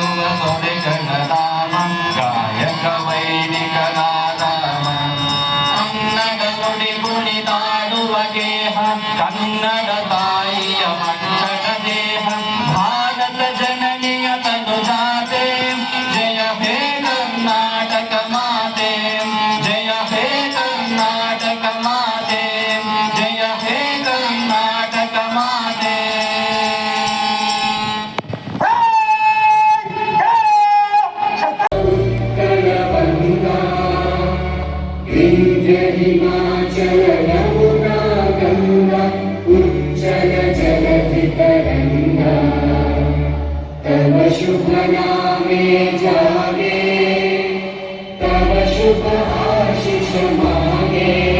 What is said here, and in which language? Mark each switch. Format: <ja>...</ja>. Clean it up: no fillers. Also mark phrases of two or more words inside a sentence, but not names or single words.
<kn>ತೊರೆಗಳದಾಮ ಗಾಯಕ ವೈದಿಕನಾದಾಮ ಕನ್ನಡ ನುಡಿ ಕುಣಿದಾಡುವ ಗೇಹ ಕನ್ನಡ ತಾಯಿಯ ಮಕ್ಕಳ ದೇಹ ಭಾರತ ಜನನಿಯ ತನು ಜಾತೆ ಜಯ ಹೇ ಕರ್ನಾಟಕ ಮಾತೆ ಜಯ ಹೇ ಕರ್ನಾಟಕ ಮಾತೆ ಜಯ ಹೇ ಕರ್ನಾಟಕ ಮಾತೆ.</kn> <bn>হিমাচল যমুনা গঙ্গা উচ্ছল জলধি তরঙ্গ তব শুভ নামে জাগে তব শুভ আশিস মাগে</bn>